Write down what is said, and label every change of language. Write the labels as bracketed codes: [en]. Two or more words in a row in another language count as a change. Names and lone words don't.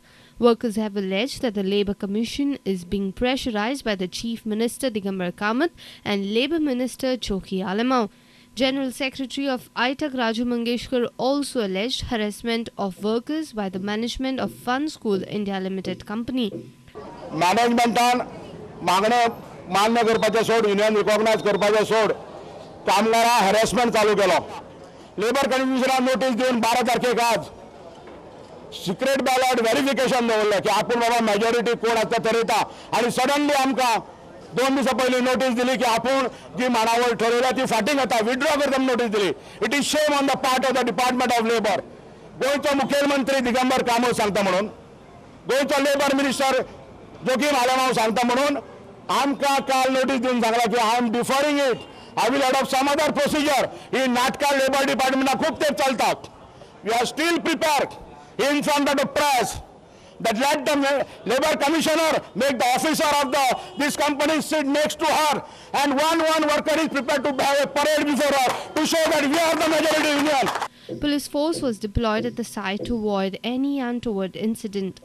[en] Workers have alleged that the Labour Commission is being pressurized by the Chief Minister Digambar Kamath and Labour Minister Choki Alamau. General Secretary of ITUC Raju Mangeshkar also alleged harassment of workers by the management of Fun School India Limited Company. [kok] मॅनेजमेंटान मागणे मान्य करपाचें सोड [en] union recognise [kok] करपाचें सोड कामगारां हॅरेसमेंट चालू केलो. लेबर कमिशनान नोटीस दिवन 12 तारखेक आज [en] secret ballot verification [kok] दवरलें की आपूण बाबा मेजॉरिटी कोण आसा ठरयता आनी सडनली आमकां 2 दिसां पयलीं नोटीस दिली की आपूण जी मांडावळ ठरयल्या ती फाटीं घेता विथड्रॉ करता नोटीस दिली. [en] It is shame on the part of the department of labour. [kok] गोंयचो मुखेलमंत्री दिगंबर कामत सांगता म्हणून गोंयचो [en] labour minister [kok] जोगीम आलमाव सांगता म्हणून आमकां काल नोटीस दिवन सांगला की [en] I am deferring it. I will adopt some other procedure. [kok] ही नाटकां लेबर डिपार्टमेंटाक खूब तेंप चलतात. [en] We are still prepared in front of the press that let the Labour Commissioner make the officer of this company sit next to her, and one worker is prepared to have a parade before her to show that we are the majority union. Police force was deployed at the site to avoid any untoward incident.